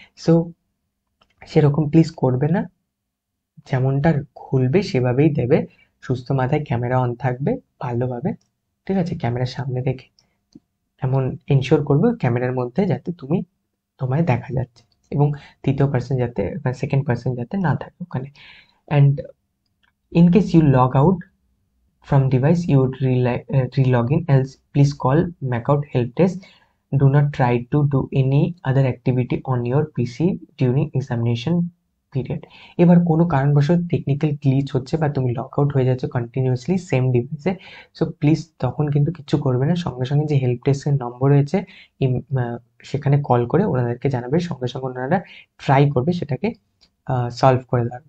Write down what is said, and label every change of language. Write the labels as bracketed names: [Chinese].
[Bangla] So সেরকম please করবে না, যেমনটা খুলবে সেভাবেই দেবে, সুস্থ মাথায় ক্যামেরা অন থাকবে ভালোভাবে, ঠিক আছে, ক্যামেরার সামনে রেখে এমন এনশিওর করবে ক্যামেরার মধ্যে যাতে তোমায় দেখা যাচ্ছে, এবং তৃতীয় পার্সন যাতে, সেকেন্ড পার্সন যাতে না থাকে ওখানে। [English] And in case you log out from device you would re-log in, else please call Macout help desk. Do not try to do any other activity on your PC during examination period. [Bangla] এবার কোনো কারণবশত technical glitch হচ্ছে বা তুমি log out হয়ে যাচ্ছ continuously same ডিভাইসে, so please তখন কিন্তু কিচ্ছু করবে না, সঙ্গে সঙ্গে যে হেল্প ডেস্কের নম্বর রয়েছে সেখানে কল করে ওনাদেরকে জানাবে, সঙ্গে সঙ্গে ওনারা ট্রাই করবে সেটাকে সলভ করে দেওয়ার।